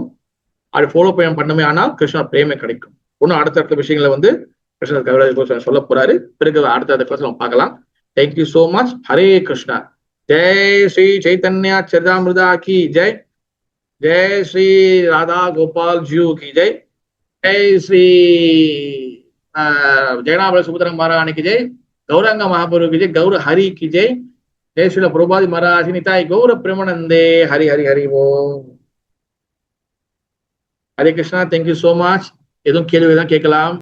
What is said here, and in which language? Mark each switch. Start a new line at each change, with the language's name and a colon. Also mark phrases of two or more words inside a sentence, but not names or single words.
Tamil: அது ஃபாலோ பண்ணமே ஆனால் கிருஷ்ண பிரேமை கிடைக்கும். இன்னும் அடுத்த விஷயங்களை வந்து கிருஷ்ணர் கவிராஜ் சொல்ல போறாரு. பிறகு அடுத்த கிளாஸ் நம்ம பார்க்கலாம்.
English: thank you so much.
Tamil: ஹரே கிருஷ்ணா.
Hindi: जय श्री चैतन्य चरितामृत की जय. जय श्री राधा गोपाल जीउ की जय. जय श्री जगनाबर सुभद्रंग महारानी की जय. गौरांग महाप्रभु की जय. गौर हरि की जय. जय श्री प्रभुपाद महाराज निताय गौर प्रेमानंदे. हरि हरि हरि ओम. हरे कृष्णा.
English: thank you so much.
Tamil: எதுவும் கேள்வி தான் கேட்கலாம்.